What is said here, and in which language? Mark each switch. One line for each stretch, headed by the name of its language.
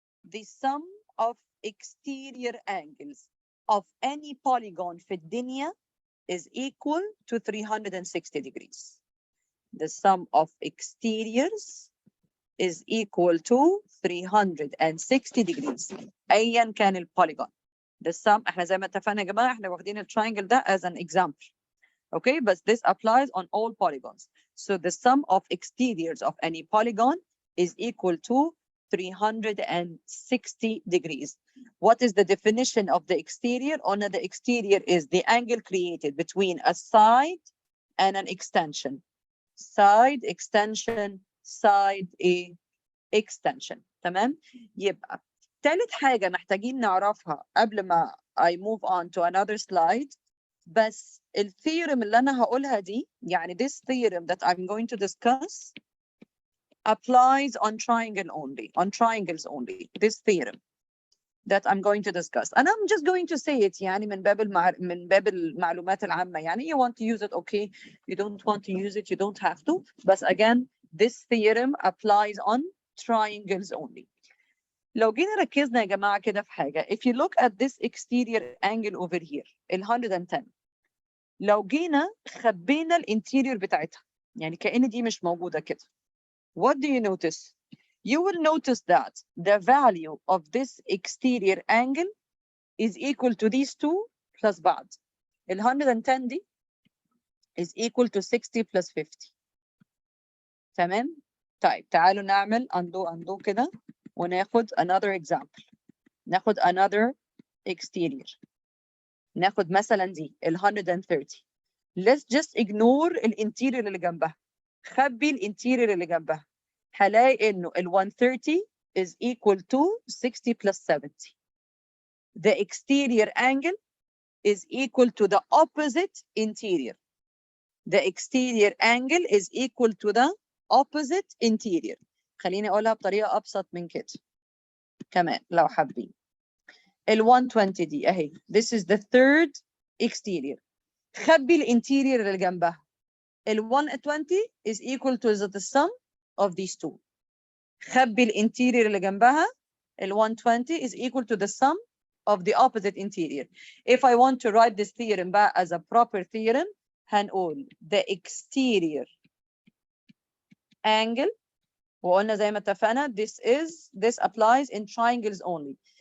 English: The sum of exterior angles of any polygon
Arabic: في الدنيا
English: is equal to 360 degrees. The sum of exteriors is equal to 360 degrees.
Arabic: أيا كان البوليجون. The sum, احنا زي ما اتفقنا يا جماعة, احنا واخدين التراينجل ده
English: as an example. Okay, but this applies on all polygons. So the sum of exteriors of any polygon is equal to 360 degrees. What is the definition of the exterior? The exterior is the angle created between a side and an extension. Side, extension, side, extension.
Arabic: تمام؟ يبقى ثالث حاجة محتاجين نعرفها قبل ما
English: I move on to another slide.
Arabic: بس الثيورم اللي أنا هقولها دي, يعني
English: this theorem that I'm going to discuss applies on triangles only. This theorem that I'm going to discuss, and I'm just going to say it
Arabic: يعني من باب المعلومات العامة.
English: يعني you want to use it, okay. You don't want to use it, you don't have to. But again, this theorem applies on triangles only.
Arabic: لو جينا ركزنا يا جماعة كده في حاجة,
English: if you look at this exterior angle over here,
Arabic: 110, لو جينا خبينا الانتيريور بتاعتها, يعني كأن دي مش موجودة كده.
English: What do you notice? You will notice that the value of this exterior angle is equal to these two plus بعض. 110 دي is equal to 60 plus 50.
Arabic: تمام؟ طيب تعالوا نعمل undo كده وناخد
English: another example.
Arabic: ناخد
English: another exterior.
Arabic: ناخد مثلا دي 130.
English: Let's just ignore
Arabic: الانتيريور اللي جنبها. خبي الانتيريور اللي جنبها. هلاقي انه
English: 130 is equal to 60 plus 70. The exterior angle is equal to the opposite interior. The exterior angle is equal to the opposite interior.
Arabic: خليني اقولها بطريقة ابسط من كده كمان لو حابين. 120 دي اهي.
English: This is the third exterior.
Arabic: خبي الانتيريور اللي جنبها.
English: 120 is equal to the sum of these two.
Arabic: خبي الانتيرير اللي جنبها.
English: ال 120 is equal to the sum of the opposite interior. If I want to write this theorem بقى as a proper theorem, هنقول the exterior angle.
Arabic: وقلنا زي ما اتفقنا
English: this applies in triangles only.